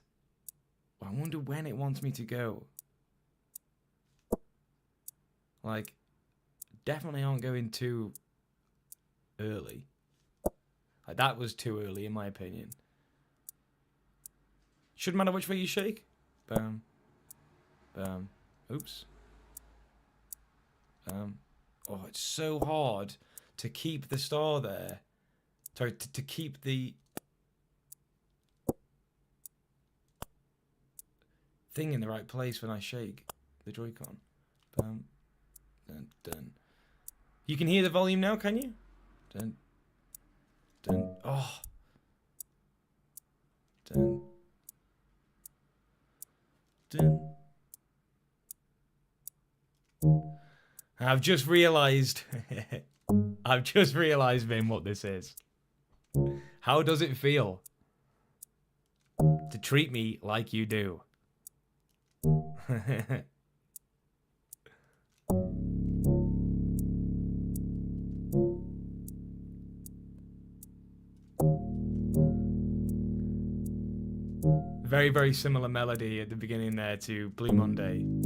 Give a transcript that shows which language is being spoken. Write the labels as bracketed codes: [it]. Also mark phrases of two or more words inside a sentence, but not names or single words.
[en] I wonder when it wants me to go. Like, definitely aren't going too early. Like, that was too early, in my opinion. Shouldn't matter which way you shake. Bam. Bam. Oops. Bam. Oh, it's so hard to keep the star there. Sorry, to keep the thing in the right place when I shake the Joy-Con. Bam. Dun, dun. You can hear the volume now, can you? Dun. Dun. Oh. Dun. Dun. I've just realised, Vin, what this is. How does it feel to treat me like you do? Very, very similar melody at the beginning there to Blue Monday.